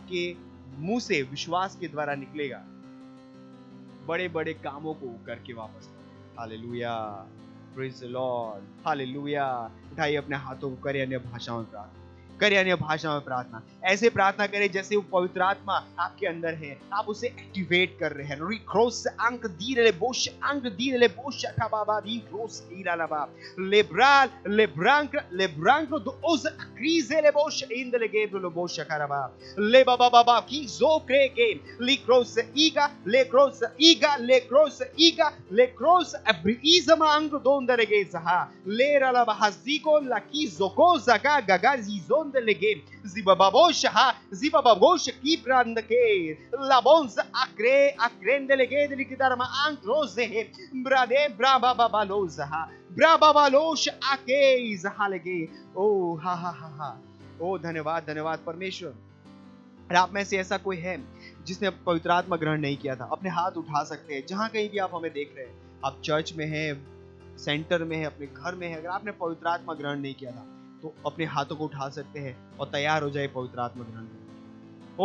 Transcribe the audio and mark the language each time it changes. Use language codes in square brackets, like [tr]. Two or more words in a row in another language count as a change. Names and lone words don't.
[hi] अगर वो आपके मुंह से विश्वास के द्वारा निकलेगा बड़े बड़े कामों को करके वापस लौटे। हालेलुया, [en] praise the Lord, [hi] हालेलुया। उठाइए अपने हाथों को, करें अन्य भाषाओं में प्रार्थना, करें अन्य भाषाओं में प्रार्थना। ऐसे प्रार्थना करें जैसे वो पवित्र आत्मा आपके अंदर है, आप उसे एक्टिवेट कर रहे हैं। रिक्रोस अंक दीरे बोश अंक दीरे बोश का बाबा दी क्रोस ईरा लबा लेब्राल लेब्रांक दो ओज क्रीजे ले बोश इन ले गेब्रो लो बोश करबा ले बाबा बाबा की जो क्रे के लिक्रोस ईगा ले क्रॉस अब्रीजमा अंक दोंदरे गे सहा ले रला बहाजिको लकी जोको जगा गगा जीजोन लगे जिबाबाबोश हा जिबाबाबोश की प्रांत के लाबोन्स अक्रेंद लगे दिलिकिदार मा अंक्रोजे है ब्रादे ब्राबाबालोज हा ब्राबाबालोश आके जहा लगे। ओ हा हा हा हा, ओ धन्यवाद धन्यवाद परमेश्वर। और आप में से ऐसा कोई है जिसने पवित्र आत्मा ग्रहण नहीं किया था, अपने हाथ उठा सकते हैं जहां कहीं भी आप हमें देख रहे हैं। आप चर्च में हैं, सेंटर में हैं, अपने घर में हैं, अगर आपने पवित्र आत्मा ग्रहण नहीं किया था तो अपने हाथों को उठा सकते हैं और तैयार हो जाए पवित्र आत्मा ग्रहण करने।